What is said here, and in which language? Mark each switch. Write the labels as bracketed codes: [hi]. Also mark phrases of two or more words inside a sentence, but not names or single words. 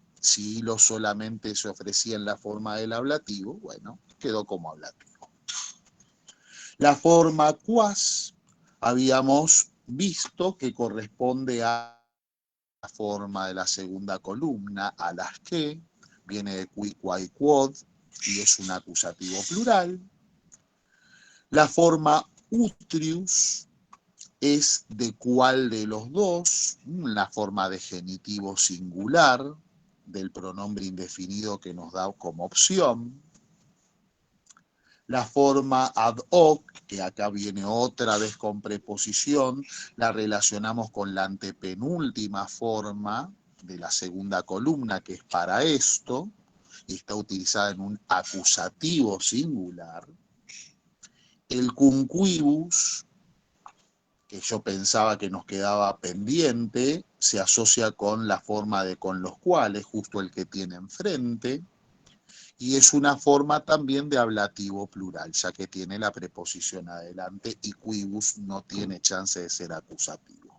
[es] Si hilo solamente se ofrecía en la forma del ablativo, bueno, quedó como ablativo. La forma quas habíamos visto que corresponde a la forma de la segunda columna, a las que, viene de [la] qui, quai, quod, [es] y es un acusativo plural. La forma utrius es de cuál de los dos, la forma de genitivo singular del pronombre indefinido que nos da como opción. La forma [la] ad hoc, [es] que acá viene otra vez con preposición, la relacionamos con la antepenúltima forma de la segunda columna, que es para esto, y está utilizada en un acusativo singular. El cumquibus, que yo pensaba que nos quedaba pendiente, se asocia con la forma de con los cuales, justo el que tiene enfrente, y es una forma también de ablativo plural, ya que tiene la preposición adelante y quibus no tiene chance de ser acusativo.